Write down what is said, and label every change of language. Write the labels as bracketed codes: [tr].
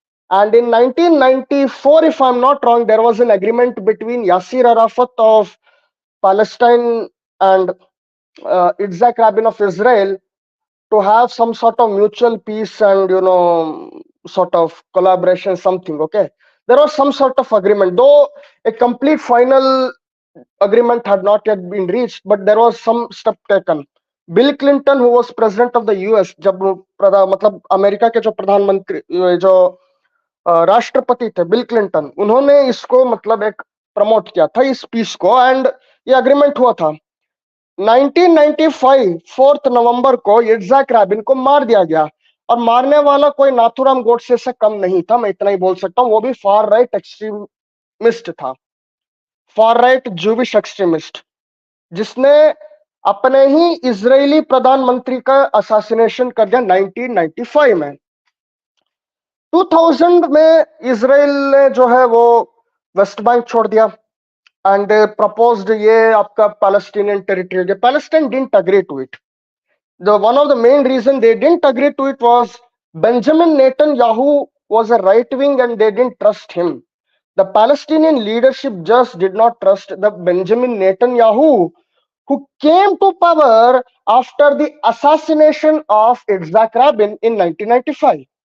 [en] And in 1994, if I'm not wrong, there was an agreement between Yasser Arafat of Palestine and Yitzhak Rabin of Israel to have some sort of mutual peace and sort of collaboration, something. Okay, there was some sort of agreement, though a complete final agreement had not yet been reached, but there was some step taken. [hi] Bill Clinton [en] who was president of the US, [hi] जब मतलब America के जो प्रधानमंत्री जो राष्ट्रपति थे bill Clinton, उन्होंने इसको मतलब एक प्रमोट किया था इस पीस को एंड ये अग्रीमेंट हुआ था 1995 4 नवंबर को इट्जैक रैबिन को मार दिया गया और मारने वाला कोई नाथुराम गोडसे से कम नहीं था, मैं इतना ही बोल सकता हूं, वो भी फार राइट एक्सट्रीमिस्ट था, फार राइट जूविश एक्सट्रीमिस्ट, जिसने अपने ही इजरायली प्रधानमंत्री का असैसिनेशन कर दिया 1995 में। 2000 में इजराइल ने जो है वो वेस्ट बैंक छोड़ दिया [en] and they proposed [hi] ये आपका Palestinian territory. [en] Palestine didn't agree to it. One of the main reason they didn't agree to it was Benjamin Netanyahu was a right wing and they didn't trust him. The Palestinian leadership just did not trust the Benjamin Netanyahu, who came to power after the assassination of Yitzhak Rabin in 1995.